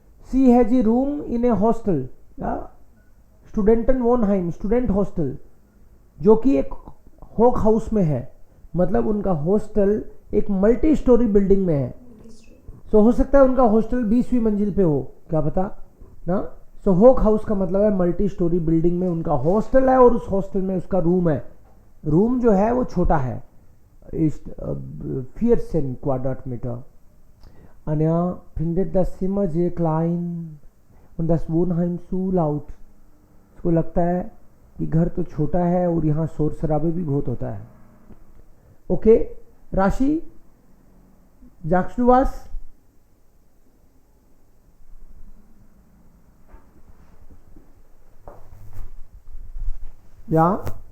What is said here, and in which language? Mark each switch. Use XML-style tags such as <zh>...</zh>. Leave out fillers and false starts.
<en>She has a room in a hostel.</en> <hi>Studentenwohnheim, student hostel, जो कि एक होक हाउस में है. मतलब उनका हॉस्टल एक मल्टी स्टोरी बिल्डिंग में है. सो हो सकता है उनका हॉस्टल 20वीं मंजिल पे हो, क्या पता ना. सो होक हाउस का मतलब है मल्टी स्टोरी बिल्डिंग में उनका हॉस्टल है और उस हॉस्टल में उसका रूम है. रूम जो है वो छोटा है. 14 Quadratmeter.</hi> <de>Anja findet das Zimmer sehr klein und das Wohnheim zu laut.</de> <hi>उसको लगता है कि घर तो छोटा है और यहाँ शोर शराबे भी बहुत होता है.</hi> <de>ओके राशि, sagst du was? Ja?</de>